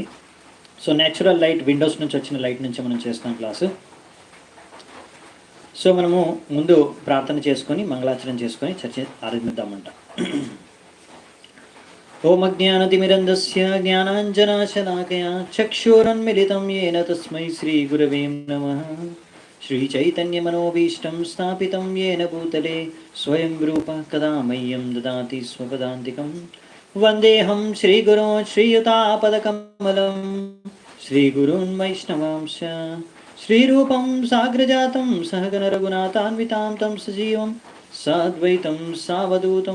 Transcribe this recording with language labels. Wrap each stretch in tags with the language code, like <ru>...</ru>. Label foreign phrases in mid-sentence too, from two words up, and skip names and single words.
<te>సో</te> <en>natural light,</en> <te>విండోస్ నుంచి వచ్చిన లైట్ నుంచి మనం చేస్తాం క్లాసు. సో మనము ముందు ప్రార్థన చేసుకొని మంగళాచరణ చేసుకొని చర్చ ఆరంభిద్దామంట.</te> <sa>ఓం అజ్ఞానతిమిరంధస్య జ్ఞానాంజనాశలాకయా చక్షురున్మిలితం येन తస్మై శ్రీగురవే నమః. श्रीचैतन्यमनोभीष्टं स्थापितं येन भूतले स्वयं रूपः कदा मह्यं ददाति स्वपदान्तिकं वन्देऽहं श्रीगुरोन् श्रीयुतापदकमलं श्रीगुरून् वैष्णवांश्च श्रीरूपं साग्रजातं सहगणरघुनाथान्वितां तं सजीवं साद्वैतं सावधूतं</sa>